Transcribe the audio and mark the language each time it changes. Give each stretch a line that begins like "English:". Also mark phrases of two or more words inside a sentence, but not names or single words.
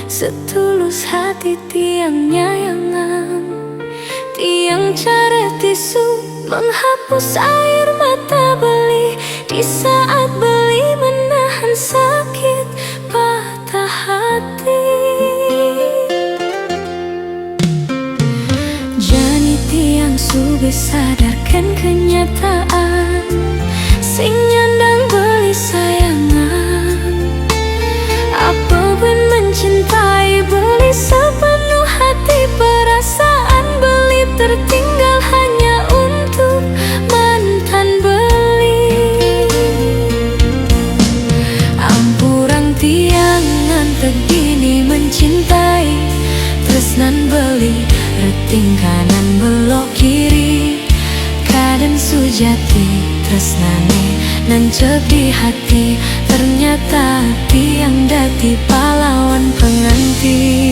Indonesian: setulus hati
Balinese: tiang nyayangan, tiang cara tisu
Indonesian: menghapus air mata beli di saat beli menahan sakit patah hati.
Balinese: Jani tiang
Indonesian: sudah sadarkan kenyataan,
Balinese: sing nyandang beli sayangan,
Indonesian: apa pun mencintai beli sepenuh hati, perasaan beli tertinggal hanya untuk mantan beli.
Balinese: Ampurang tiang ngantek gini mencintai, tresnan beli reting
Indonesian: kanan belok kiri,
Balinese: kadang sujati tresnane nancep di hati, ternyata tiang dadi
Indonesian: pahlawan pengganti.